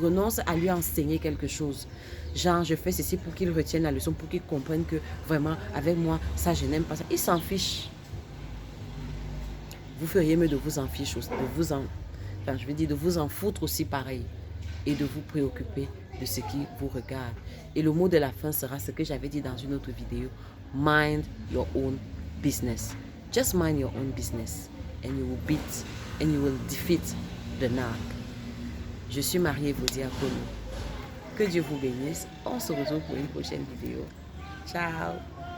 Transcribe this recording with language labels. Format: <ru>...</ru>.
<fr>Renonce à lui enseigner quelque chose. Genre, je fais ceci pour qu'il retienne la leçon, pour qu'il comprenne que vraiment, avec moi, ça, je n'aime pas ça. Il s'en fiche. Vous feriez mieux de vous en fiche aussi, de vous en foutre aussi pareil et de vous préoccuper de ce qui vous regarde. Et le mot de la fin sera ce que j'avais dit dans une autre vidéo.</fr> <en>Mind your own business. Just mind your own business and you will beat and you will defeat the narc.</en> <fr>Je suis Marie Evody Akono. Que Dieu vous bénisse. On se retrouve pour une prochaine vidéo. Ciao.</fr>